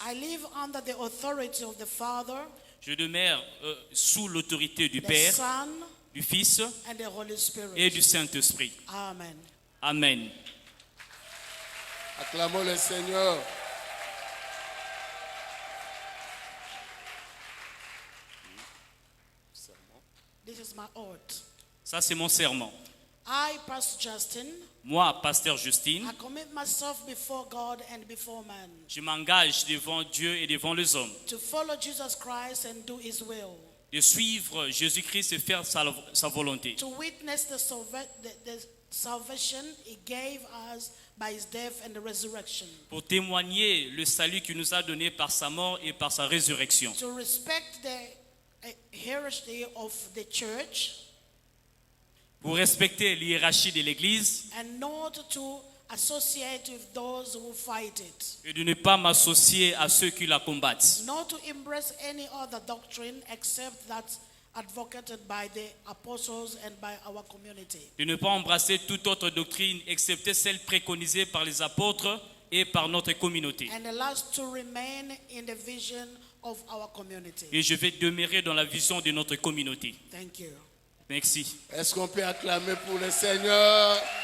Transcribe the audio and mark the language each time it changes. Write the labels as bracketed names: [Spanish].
[English] I live under the authority of the Father, [French] Je demeure sous l'autorité du [English] the [French] Père, [English] Son, [French] du Fils [English] and the Holy Spirit. [French] et du Saint-Esprit. [English] Amen. [French] Amen. Acclamons le Seigneur. [English] This is my oath. [French] Ça, c'est mon serment. [English] I, Pastor Justin, [French] Moi, pasteur Justine, [English] I commit myself before God and before man [French] je m'engage devant Dieu et devant les hommes [English] to follow Jesus Christ and do his will, [French] de suivre Jésus-Christ et faire sa volonté, [English] to witness the salvation he gave us by his death and the resurrection, [French] pour témoigner le salut qu'il nous a donné par sa mort et par sa résurrection, [English] to respect the hierarchy of the church [French] pour respecter l'hiérarchie de l'Église [English] and not to associate with those who fight it, [French] et de ne pas m'associer à ceux qui la combattent, [English] not to embrace any other doctrine except that advocated by the apostles and by our community. [French] de ne pas embrasser toute autre doctrine excepté celle préconisée par les apôtres et par notre communauté. [English] And the last, to remain in the vision of our community. [French] Et je vais demeurer dans la vision de notre communauté. [English] Thank you. [French] Merci. Est-ce qu'on peut acclamer pour le Seigneur?